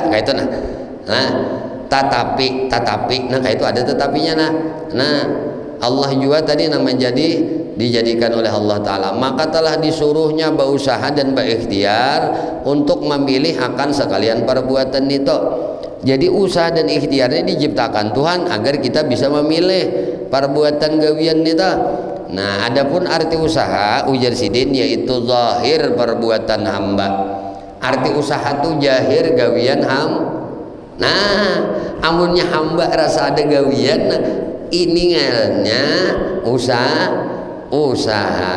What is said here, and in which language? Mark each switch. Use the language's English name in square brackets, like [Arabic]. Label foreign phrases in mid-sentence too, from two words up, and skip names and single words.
[Banjar] Kayak itu nah tetapi nah kayak itu ada tetapinya nah Allah juga tadi yang dijadikan oleh Allah Ta'ala, maka telah disuruhnya berusaha dan berikhtiar untuk memilih akan sekalian perbuatan itu. Jadi usaha dan ikhtiarnya diciptakan Tuhan agar kita bisa memilih perbuatan gawian itu. Nah adapun arti usaha ujar sidin yaitu zahir perbuatan hamba. Arti usaha itu jahir gawian nah amunnya hamba rasa ada gawian, nah, ini ngarannya usaha.